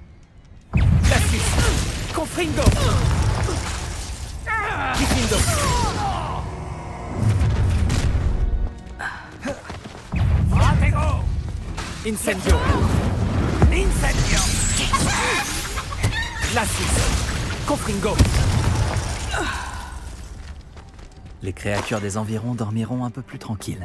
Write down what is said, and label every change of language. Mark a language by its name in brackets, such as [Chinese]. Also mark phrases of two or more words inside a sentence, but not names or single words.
[Latin] Glacis. Confringo. Diffindo. Fratego! Incendio. Incendio! Glacis. Confringo. [French] Les créatures des environs dormiront un peu plus tranquilles.